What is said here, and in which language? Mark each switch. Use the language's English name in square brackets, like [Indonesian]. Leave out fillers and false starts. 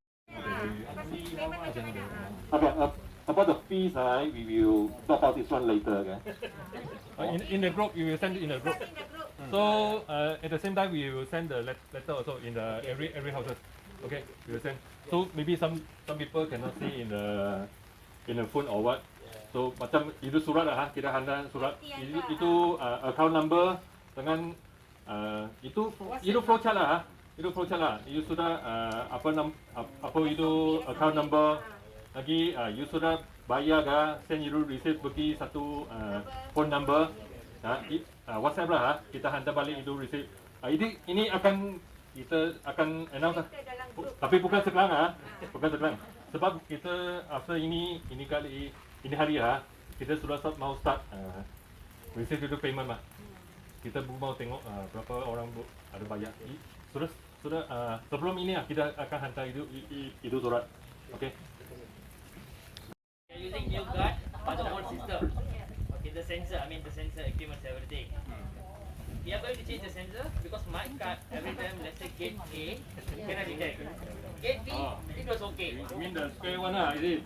[English] Okay, about the fees, we will talk about this one later. Okay? In the group, we will send it in the group. So at the same time, we will send the letter also in the every houses. Okay, we will send. So maybe some people cannot see in the phone or what. [Malay] So macam itu surat lah, kita hantar surat. Itu account number dengan itu flowchart lah. Itu flowchart lah. You sudah apa itu account number lagi you sudah bayar ke, [English] send you receipt [Malay] bagi satu phone number. WhatsApp lah, kita hantar balik itu receipt. Ini kita akan announce lah. Tapi bukan sekarang bukan sekarang. Sebab kita after ini hari kita sudah mau [English] start receive [Malay] itu payment lah. Kita mau tengok berapa orang ada bayar. Sudah sebelum ini kita akan hantar itu surat. Okay. [English] Using new card for the old system. Okay, the sensor equipment, everything. We are going to change the sensor because my card every time, let's say gate A, cannot detect. Gate B, it was okay. You mean the square one lah, is it?